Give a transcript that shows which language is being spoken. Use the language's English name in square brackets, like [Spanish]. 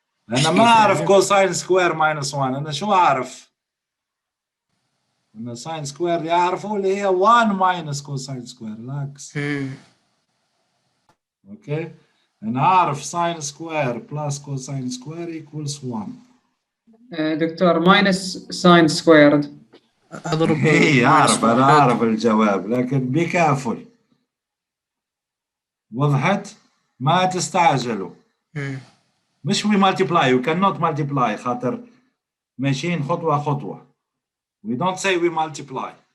[Arabic] أنا ما أعرف كوساين سكوير ماينس 1، أنا شو أعرف؟ أنا ساين سكوير اللي أعرفه اللي هي 1 ماينس كوساين سكوير، العكس. أوكي؟ أنا أعرف ساين سكوير بلس كوساين سكوير ايكولز 1. [English] Doctor minus sine squared. [Arabic] اضرب إيه أعرف، أنا أعرف الجواب، لكن [English] Be careful. [Arabic] وضحت؟ ما تستعجلوا. [English] مش we multiply, we cannot multiply [Arabic] خاطر ماشيين خطوة خطوة. [English] We don't say we multiply.